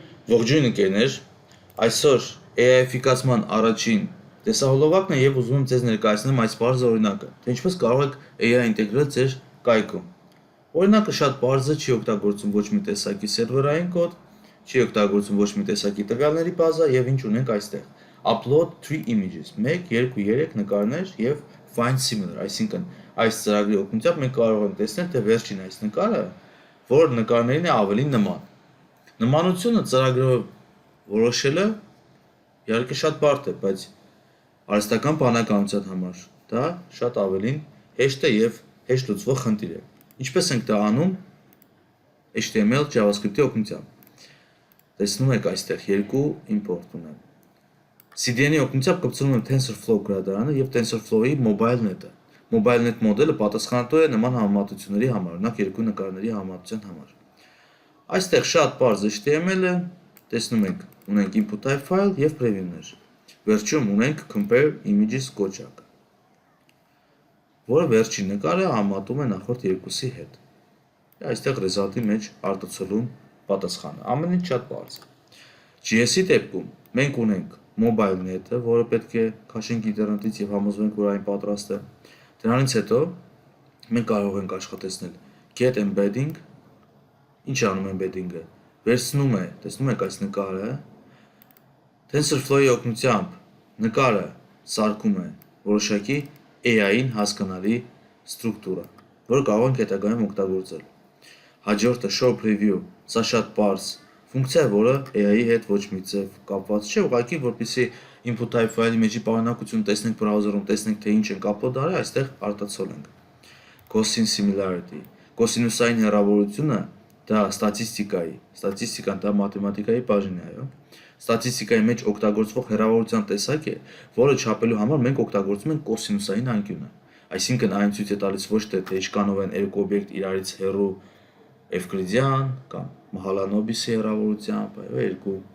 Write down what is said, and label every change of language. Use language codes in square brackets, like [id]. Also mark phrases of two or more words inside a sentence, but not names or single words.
[hy] Ողջույն ընկերներ, այսօր AI էֆիկասման առաջին տեսահոլովակն է եւ ուզում եմ ձեզ ներկայացնեմ այս բարձ օրինակը, թե ինչպես կարող եք AI ինտեգրել ձեր կայքում։ Օրինակը շատ բարձ է, չի օգտագործում ոչ մի տեսակի սերվերային կոդ, չի օգտագործում ոչ մի տեսակի տվյալների բազա եւ ինչ ունենք այստեղ։ [en] Upload 3 images, [hy] 1, 2, 3 նկարներ եւ [en] find similar, [hy] այսինքն այս ծրագրի օգնությամբ մենք կարող ենք տեսնել, թե վերջին այս նկարը, որ նկարներին է ավելի նման։ Նմանությունը ծրագրով որոշելը իհարկե շատ բարդ է, բայց արհեստական բանականության համար դա շատ ավելին հեշտ է եւ հեշտ լուծվող խնդիր է։ Ինչպես ենք դա անում HTML JavaScript-ի օգնությամբ։ Տեսնում եք այստեղ երկու import ունեմ։ CDN-ի օգնությամբ կպցնում եմ TensorFlow գրադարանը եւ TensorFlow-ի MobileNet-ը։ MobileNet մոդելը պատասխանատու է նման համեմատությունների համար, օրինակ երկու նկարների համեմատության համար։ Այստեղ շատ բարձ HTML է, տեսնում եք, ունենք [en] input type file [hy] եւ preview-ներ։ Վերջում ունենք [en] compare images [hy] կոճակ, որը վերջին նկարը համատում է նախորդ երկուսի հետ։ Այստեղ result-ի մեջ արտացոլում պատասխանը։ Ամեն ինչ շատ բարձ է։ JS-ի դեպքում մենք ունենք MobileNet-ը, որը պետք է քաշենք ինտերնետից եւ համոզվենք, որ այն պատրաստ է։ Դրանից հետո մենք կարող ենք աշխատեցնել [en] get embedding. [hy] Ինչ անում embedding-ը։ Վերցնում է, տեսնում եք այս նկարը, TensorFlow-ի օգնությամբ նկարը սարքում է որոշակի AI-ին հասկանալի ստրուկտուրա, որը կարող ենք հետագայում օգտագործել։ Հաջորդը show [en] preview, [hy] սա շատ պարզ ֆունկցիա է, որը AI-ի հետ ոչ մի ձև կապված չէ, ուղղակի որպեսզի [en] input type [hy] file-ի մեջի պարունակությունը տեսնենք browser-ում, տեսնենք թե ինչ ենք upload արել, այստեղ արտացոլենք։ [en] Cosine similarity, [hy] կոսինուսային հեռավորությունը դա ստատիստիկան դա մաթեմատիկայի բաժին է, այո։ Ստատիստիկայի մեջ օգտագործվող հեռավորության տեսակ է, որը չափելու համար մենք օգտագործում ենք կոսինուսային անկյունը։ Այսինքն այն ցույց է տալիս ոչ թե ինչքանով են երկու օբյեկտ իրարից հեռու Էվկլիդյան կամ Մահալանոբիսի հեռավորությամբ, այո, երկու